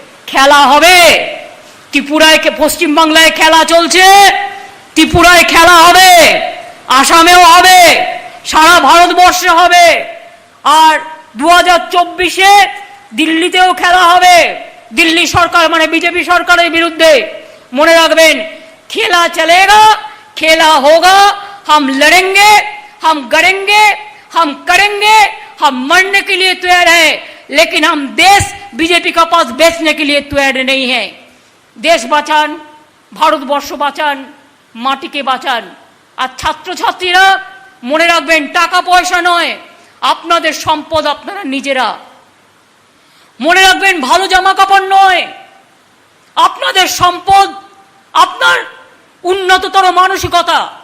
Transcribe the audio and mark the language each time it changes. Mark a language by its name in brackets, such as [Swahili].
[Bangla] খেলা হবে, ত্রিপুরায়, পশ্চিমবাংলায় খেলা চলছে, ত্রিপুরায় খেলা হবে, আসামেও হবে, সারা ভারতবর্ষে হবে, আর 2024-এ দিল্লিতেও খেলা হবে, দিল্লি সরকার মানে বিজেপি সরকারের বিরুদ্ধে। মনে রাখবেন, [Hindi] খেলা চলেगा, খেলা होगा, हम लड़ेंगे, हम गड़ेंगे, हम करेंगे, हम मरने के लिए तैयार है, लेकिन हम देश बीजेपी का पास बेचने के लिए तैयार नहीं है। [Bangla] देश বাঁচান, ভারতবর্ষ বাঁচান, মাটিকে বাঁচান। আর ছাত্রছাত্রীরা মনে রাখবেন, টাকা পয়সা নয়, আপনাদের সম্পদ আপনারা নিজেরা। মনে রাখবেন, ভালো জামা কাপড় নয়, আপনাদের সম্পদ আপনার উন্নততর মানসিকতা।